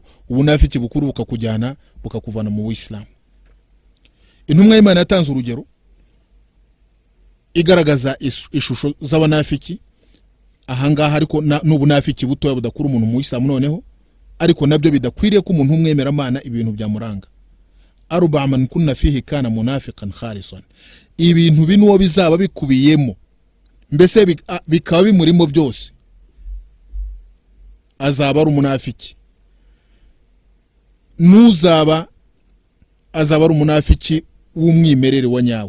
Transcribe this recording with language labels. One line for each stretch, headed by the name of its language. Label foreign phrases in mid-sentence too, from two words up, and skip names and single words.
Kinyarwanda: Ubunafiki bukuru bukakujyana bukakuvana mu Uislamu. Intumwa y'Imana yatanze urugero igaragaza ishusho z'abanafiki ahangaha, ariko n'ubunafiki butoya budakura umuntu mu Uislamu noneho, ariko nabyo bidakwiriye ko umuntu umwemeramana ibintu byamuranga.
Arabic: أربع من كن فيه كان منافقا خالصا.
Kinyarwanda: Ibintu binuwo bizaba bikubiyemo, mbese bikaba bimurimo byose, azaba ari umunafiki. Nuzaba azaba ari umunafiki w'umwimerere wa nyawe.